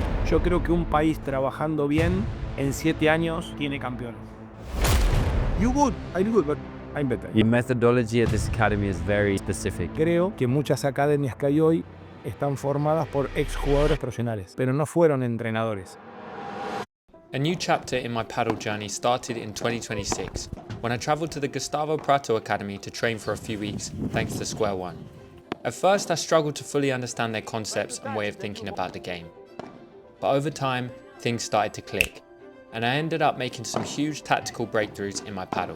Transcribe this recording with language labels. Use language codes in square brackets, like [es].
[es] Yo creo que un país trabajando bien, en 7 años, tiene campeones. [en] You good, I'm good, but I'm better. Your methodology at this academy is very specific. [es] Creo que muchas academias que hay hoy están formadas por exjugadores profesionales, pero no fueron entrenadores. [en] A new chapter in my paddle journey started in 2026 when I travelled to the Gustavo Prato Academy to train for a few weeks thanks to Square One. At first I struggled to fully understand their concepts and way of thinking about the game. But over time, things started to click, and I ended up making some huge tactical breakthroughs in my paddle.